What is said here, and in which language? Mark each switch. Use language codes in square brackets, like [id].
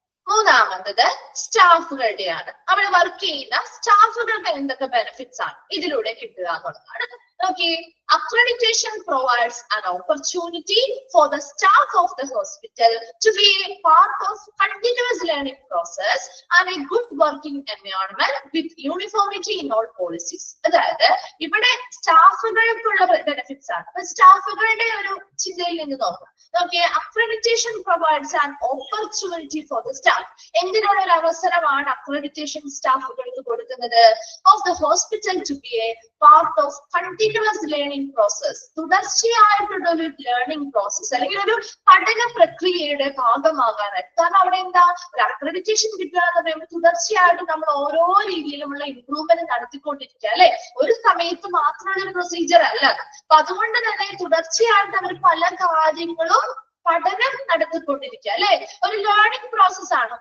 [ml] മൂന്നാമത്തത് സ്റ്റാഫുകളുടെയാണ്. അവിടെ വർക്ക് ചെയ്യുന്ന സ്റ്റാഫുകൾക്ക് എന്തൊക്കെ ബെനിഫിറ്റ്സ് ആണ് ഇതിലൂടെ കിട്ടുക എന്നുള്ളതാണ്. [en] Okay, accreditation provides an opportunity for the staff of the hospital to be a part of continuous learning process and a good working environment with uniformity in all policies. [ml] അതായത് ഇവിടെ സ്റ്റാഫുകൾക്കുള്ള benefits ആണ്. അപ്പൊ സ്റ്റാഫുകളുടെ ഒരു ചിന്തയിൽ നിന്ന് നോക്കാം. [en] Okay, accreditation provides an opportunity for the staff. [ml] എന്തിനുള്ള ഒരു അവസരമാണ് അക്രഡിറ്റേഷൻ സ്റ്റാഫുകൾക്ക് കൊടുക്കുന്നത്? [en] Of the hospital to be a part of continuous learning process. [ml] തുടർച്ചയായിട്ടുള്ള ഒരു ലേണിംഗ് പ്രോസസ് അല്ലെങ്കിൽ ഒരു പഠന പ്രക്രിയയുടെ ഭാഗമാകാനായിട്ട്. കാരണം അവിടെ എന്താ, ഒരു അക്രഡിറ്റേഷൻ കിട്ടുക എന്ന് പറയുമ്പോൾ തുടർച്ചയായിട്ട് നമ്മൾ ഓരോ രീതിയിലുമുള്ള ഇംപ്രൂവ്മെന്റ് നടത്തിക്കൊണ്ടിരിക്കുക അല്ലെ, ഒരു സമയത്ത് മാത്രമുള്ള ഒരു പ്രൊസീജിയർ അല്ല. അപ്പൊ അതുകൊണ്ട് തന്നെ തുടർച്ചയായിട്ട് അവർ പല കാര്യങ്ങളും പഠനം നടത്തിക്കൊണ്ടിരിക്കുക അല്ലെ, ഒരു ലേണിംഗ് പ്രോസസ് ആണ്.